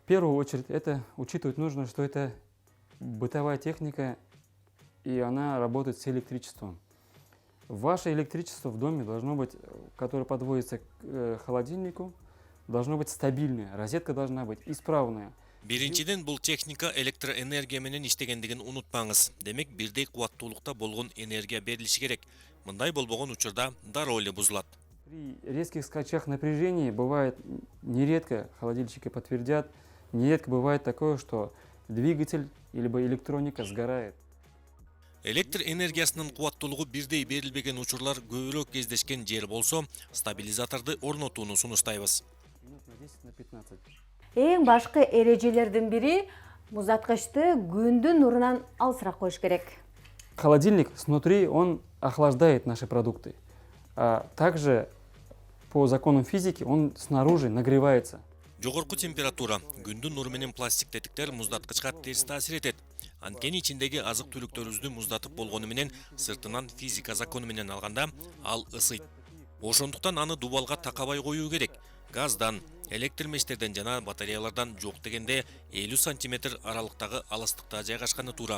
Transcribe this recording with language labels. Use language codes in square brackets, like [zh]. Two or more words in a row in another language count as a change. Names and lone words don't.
[ru] первую очередь это учитывать нужно, что это бытовая техника, и она работает с электричеством. Ваше электричество в доме должно быть, которое подводится к холодильнику, должно быть стабильное, розетка должна быть исправная. [ky] Биринчиден, бул техника электроэнергия менен иштегендигин унутпаңыз. Демек, бирдей кубаттуулукта болгон энергия берилиши керек. Мындай болбогон учурда дароо эле бузулат. [ru] При резких скачках напряжения бывает нередко, холодильщики подтвердят, нередко бывает такое, что двигатель либо электроника сгорает. [ky] Электр энергиясынын кубаттуулугу бирдей берилбеген учурлар көбүрөөк кездешкен жер болсо, стабилизаторду орнотууну сунуштайбыз. [ru] Минут на 10 на 15. [ky] Эң башкы эрежелердин бири муздаткычты күндүн нурунан алысыраак коюш керек. [ru] Холодильник снутри, он охлаждает наши продукты, а также по законам физики он снаружи нагревается. [ky] Жогорку температура күндүн нуру менен пластик тетиктер муздаткычка терс таасир этет. Анткени ичиндеги азык түлүктөрүбүздү муздатып болгону менен сыртынан физика закону менен алганда ал ысыйт. Ошондуктан аны дубалга такабай коюу керек. Газдан, электр мештерден жана батареялардан жок дегенде 50 сантиметр аралыктагы алыстыкта жайгашканы туура.